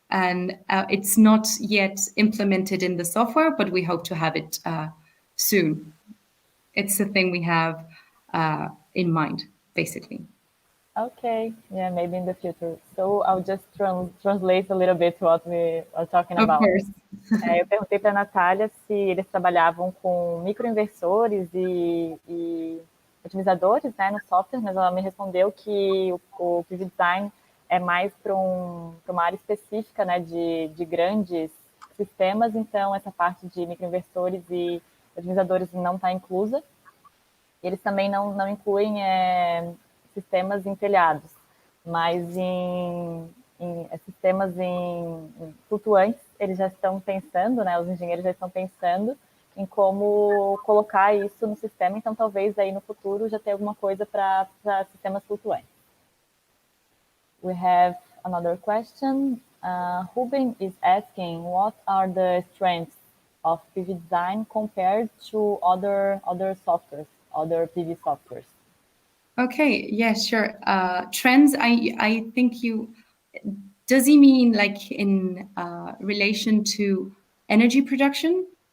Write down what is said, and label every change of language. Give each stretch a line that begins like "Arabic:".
English: And it's not yet implemented in the software, but we hope to have it soon. It's a thing we have in mind, basically. Okay, yeah, maybe in the future. So I'll just translate a little bit what we are talking Of about. course.
Portuguese: Eu perguntei para a Natália se eles trabalhavam com microinversores e otimizadores, né, no software, mas ela me respondeu que o PV Design é mais para uma área específica, né, de grandes sistemas, então essa parte de microinversores e otimizadores não está inclusa. Eles também não incluem sistemas em telhados, mas em sistemas em flutuantes, eles já estão pensando, né, os engenheiros já estão pensando em como colocar isso no sistema, então talvez aí no futuro já tenha alguma coisa para sistemas flutuantes.
English: We have another question. Ruben is asking, what are the strengths of PV design compared to other softwares, other PV softwares? Okay, yeah, sure. Trends, I think does he mean like in relation to energy production?